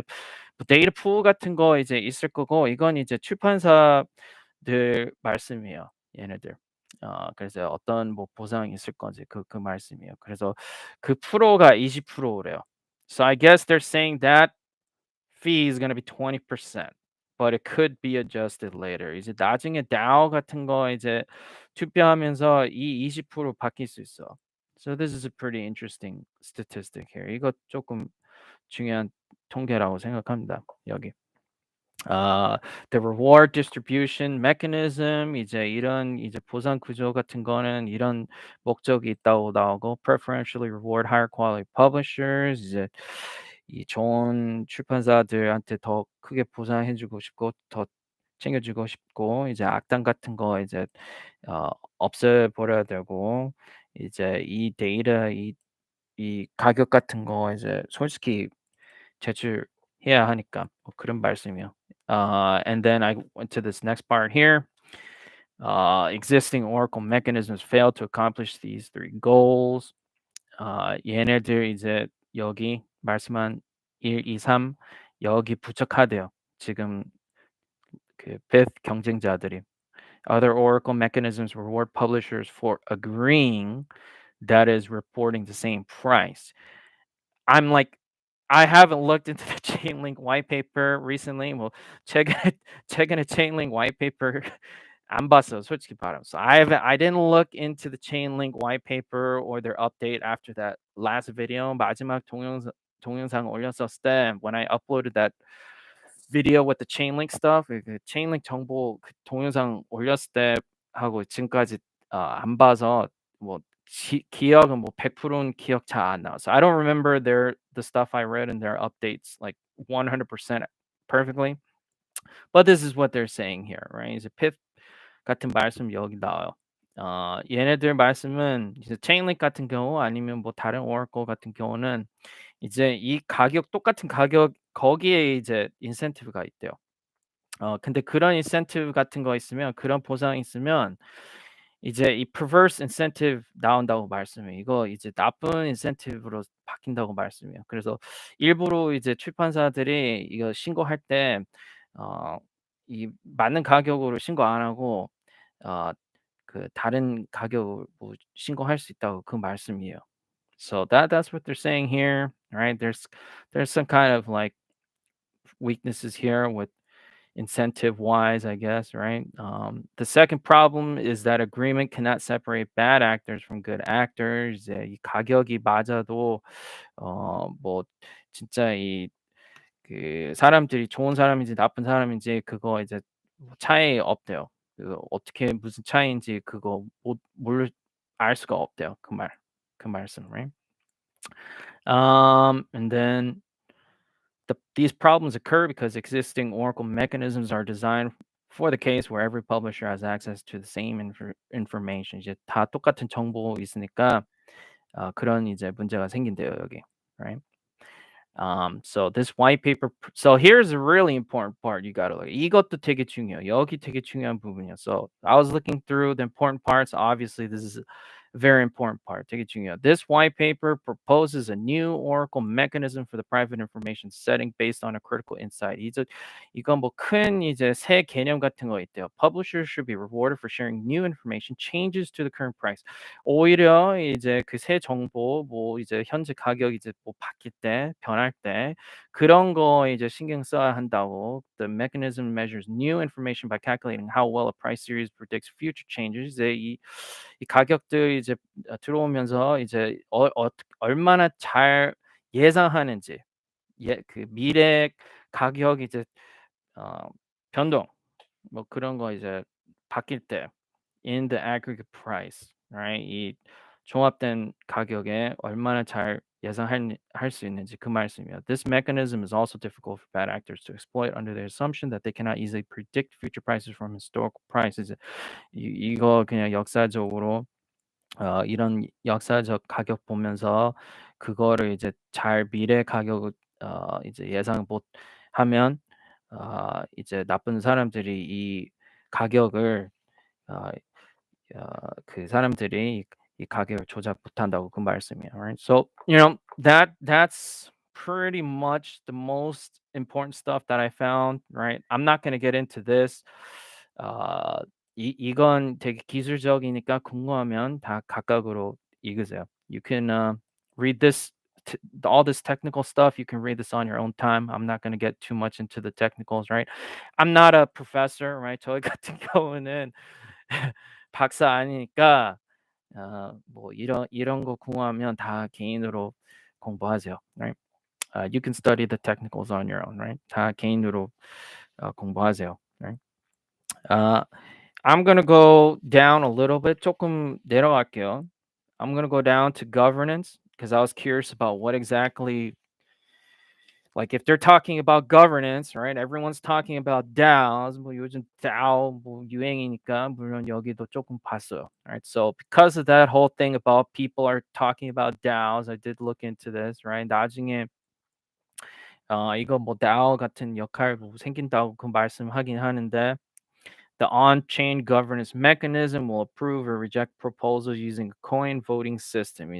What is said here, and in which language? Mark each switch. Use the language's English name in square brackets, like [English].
[Korean] 이제 뭐 데이터 풀 같은 거 이제 있을 거고 이건 이제 출판사들 말씀이에요. 얘네들. 그래서 어떤 뭐 보상이 있을 건지 그 말씀이에요. 그래서 그 프로가 20%래요. [English] So I guess they're saying that fee is going to be 20%. But it could be adjusted later. [Korean] 이제 나중에 DAO 같은 거 이제 투표하면서 이 20% 바뀔 수 있어. [English] So this is a pretty interesting statistic here. [Korean] 이거 조금 중요한 통계라고 생각합니다. 여기. [English] The reward distribution mechanism [Korean] 이제 이런 이제 보상 구조 같은 거는 이런 목적이 있다고 나오고 [English] preferentially reward higher quality publishers [Korean] 이제 이 좋은 출판사들한테 더 크게 보상해주고 싶고 더 챙겨주고 싶고 이제 악당 같은 거 이제 없애버려야 되고 이제 이 데이터 이 가격 같은 거 이제 솔직히 제출해야 하니까 뭐 그런 말씀이요. [English] And then I went to this next part here. Existing Oracle mechanisms fail to accomplish these three goals. [Korean] 얘네들 이제 여기 말씀한 1, 2, 3 여기 부족하대요. 지금 그 fifth 경쟁자들이. [English] Other Oracle mechanisms reward publishers for agreeing, that is reporting the same price. I'm like, I haven't looked into the Chainlink white paper recently. [Korean] 뭐 최근에 Chainlink white paper 안 봤어요, 솔직히 말하면. [English] So I didn't look into the Chainlink white paper or their update after that last video. [Korean] 마지막 동영상 올렸었을 때 [English] when I uploaded that video with the Chainlink stuff, [Korean] 그 Chainlink 정보 그 동영상 올렸을 때 하고 지금까지 안 봐서 뭐 기억은 뭐 100%는 기억 잘 안 나요. [English] So I don't remember the stuff I read in their updates like 100% perfectly. But this is what they're saying here, right? [Korean] 이제 pith 같은 말씀 여기 나와요. 얘네들 말씀은 이제 Chainlink 같은 경우 아니면 뭐 다른 Oracle 같은 경우는 이제 이 가격 똑같은 가격 거기에 이제 인센티브가 있대요. 근데 그런 인센티브 같은 거 있으면 그런 보상이 있으면 이제 이 perverse incentive 나온다고 말씀해요. 이거 이제 나쁜 인센티브로 바뀐다고 말씀해요. 그래서 일부러 이제 출판사들이 이거 신고할 때 이 맞는 가격으로 신고 안 하고 어 그 다른 가격으로 뭐 신고할 수 있다고 그 말씀이에요. [English] So that's what they're saying here, right? There's some kind of like weaknesses here with incentive wise, I guess, right? The second problem is that agreement cannot separate bad actors from good actors. [Korean] 이 가격이 맞아도 뭐 진짜 이 그 사람들이 좋은 사람인지 나쁜 사람인지 그거 이제 뭐 차이 없대요. 그 어떻게 무슨 차이인지 그거 못 모를 알 수가 없대요. 그 말씀, right? [English] And then these problems occur because existing Oracle mechanisms are designed for the case where every publisher has access to the same information. [Korean] 이제 다 똑같은 정보 있으니까 그런 이제 문제가 생긴대요 여기, right? [English] So this white paper. So here's a really important part you gotta look. [Korean] 이것도 되게 중요해요. 여기 되게 중요한 부분이야. [English] So I was looking through the important parts. Obviously, this is a very important part. [Korean] 되게 중요해요. [English] This white paper proposes a new Oracle mechanism for the private information setting based on a critical insight. [Korean] 이건 뭐 큰 이제 새 개념 같은 거 있대요. [English] Publishers should be rewarded for sharing new information changes to the current price. [Korean] 오히려 이제 그 새 정보 뭐 이제 현재 가격 이제 뭐 바뀔 때 변할 때 그런 거 이제 신경 써야 한다고. [English] The mechanism measures new information by calculating how well a price series predicts future changes. [Korean] 이제 이 가격들 이제 들어오면서 이제 얼마나 잘 예상하는지 그 미래 가격 이제 어 변동 뭐 그런 거 이제 바뀔 때 [English] in the aggregate price, right? [Korean] 이 종합된 가격에 얼마나 잘 예상할 수 있는지 그 말씀이에요. [English] This mechanism is also difficult for bad actors to exploit under the assumption that they cannot easily predict future prices from historical prices. [Korean] 이거 그냥 역사적으로 이런 역사적 가격 보면서 그거를 이제 잘 미래 가격을 이제 예상 못 하면 이제 나쁜 사람들이 이 가격을 어 그 사람들이 이 가격을 조작 못한다고 그 말씀이에요. [English] Right? So, that's pretty much the most important stuff that I found, right? I'm not going to get into this. [Korean] 어 이건 되게 기술적이니까 궁금하면 다 각각으로 읽으세요. [English] You can read this all this technical stuff. You can read this on your own time. I'm not going to get too much into the technicals, right? I'm not a professor, right? [Korean] 저희 같은 경우는 박사 아니니까 뭐 이런 거 궁금하면 다 개인으로 공부하세요. [English] Right? You can study the technicals on your own, right? [Korean] 다 개인으로 공부하세요. [English] Right? Uh, I'm gonna go down a little bit. [Korean] 조금 내려갈게요. [English] I'm gonna go down to governance because I was curious about what exactly, like, if they're talking about governance, right? Everyone's talking about DAOs. [Korean] 뭐 요즘 DAO 뭐 유행이니까 물론 여기도 조금 봤어요. [English] Right? So because of that whole thing about people are talking about DAOs, I did look into this, right? [Korean] 나중에 이거 뭐 DAO 같은 역할 뭐 생긴다고 그 말씀하긴 하는데, [English] the on-chain governance mechanism will approve or reject proposals using a coin voting system.